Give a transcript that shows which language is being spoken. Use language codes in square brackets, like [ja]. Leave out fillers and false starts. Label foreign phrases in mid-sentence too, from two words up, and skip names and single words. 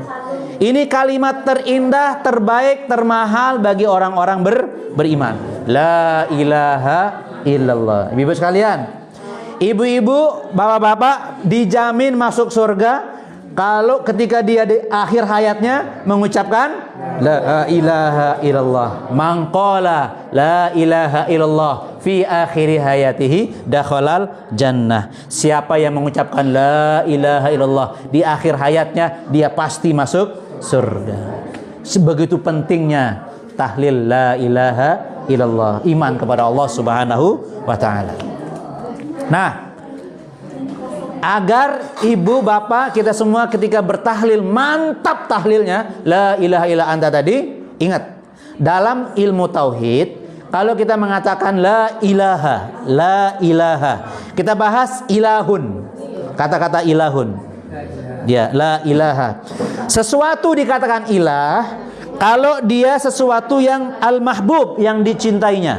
[id] Ini kalimat terindah, terbaik, termahal bagi orang-orang beriman. [ar] لا إله إلا الله. [id] Ibu-ibu sekalian, ibu-ibu, bapak-bapak dijamin masuk surga kalau ketika dia di akhir hayatnya mengucapkan [ar] لا إله إلا الله. من قال لا إله إلا الله في آخر حياته دخل الجنة. [id] Siapa yang mengucapkan [ar] لا إله إلا الله [id] di akhir hayatnya, dia pasti masuk surga. Sebegitu pentingnya tahlil [ar] لا إله إلا الله, [id] iman kepada Allah [ar] سبحانه وتعالى. [id] Nah, agar ibu bapak kita semua ketika bertahlil mantap tahlilnya [ar] لا إله إلا أنت [id] tadi, ingat dalam ilmu tauhid kalau kita mengatakan [ar] لا إله, [id] kita bahas ilahun, kata-kata ilahun. Dia [ar] لا إله. [id] Sesuatu dikatakan ilah kalau dia sesuatu yang al-mahbub, yang dicintainya.